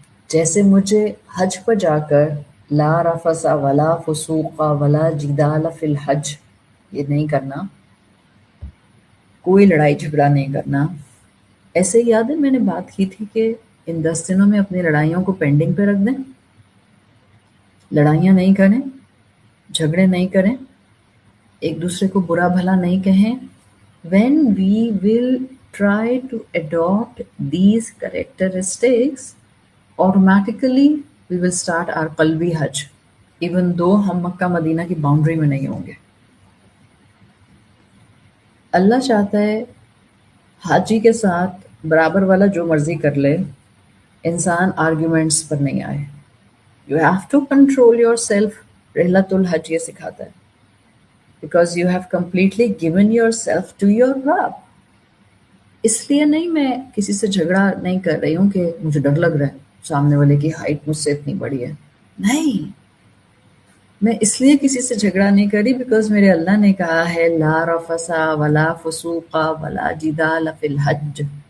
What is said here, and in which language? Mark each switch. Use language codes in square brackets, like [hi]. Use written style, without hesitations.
[ur] جیسے مجھے حج پر جا کر [ar] لا رفث ولا فسوق ولا جدال فی الحج [ur] یہ نہیں کرنا، کوئی لڑائی جھگڑا نہیں کرنا. ایسے ہی یاد ہے میں نے بات کی تھی کہ ان 10 دنوں میں اپنی لڑائیوں کو پینڈنگ پہ رکھ دیں، لڑائیاں نہیں کریں، جھگڑے نہیں کریں، ایک دوسرے کو برا بھلا نہیں کہیں. [en] When we will try to adopt these characteristics, automatically we will start our قلبی حج even though [ur] ہم مکہ مدینہ کی باؤنڈری میں نہیں ہوں گے. اللہ چاہتا ہے حاجی کے ساتھ برابر والا جو مرضی کر لے، انسان آرگیومنٹس پر نہیں آئے. [en] You have to control yourself. [ur] Rihlatul Hajj یہ سکھاتا ہے. [en] Because you have completely given yourself to your Rabb. [ur] اس لیے نہیں میں کسی سے جھگڑا نہیں کر رہی ہوں کہ مجھے ڈر لگ رہا ہے سامنے والے کی ہائٹ مجھ سے اتنی بڑی ہے. نہیں، میں اس لیے کسی سے جھگڑا نہیں کر رہی بیکاز میرے اللہ نے کہا ہے [ar] لا رفسا ولا فسوقا ولا جدال فی الحج.